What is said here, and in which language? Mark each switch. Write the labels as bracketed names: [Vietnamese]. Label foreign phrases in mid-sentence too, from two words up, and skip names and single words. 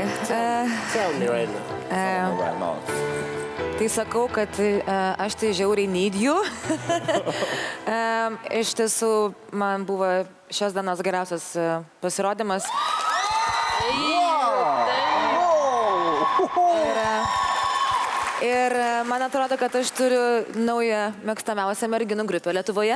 [English] tell me right now. Right now. [Lithuanian] tai sakau, kad aš tai žiauriai [English] need you. [Lithuanian] Iš tiesų, man buvo šios dienos geriausias pasirodymas. Ir man atrodo, kad aš turiu naują mėgstamiausią merginų grupę Lietuvoje.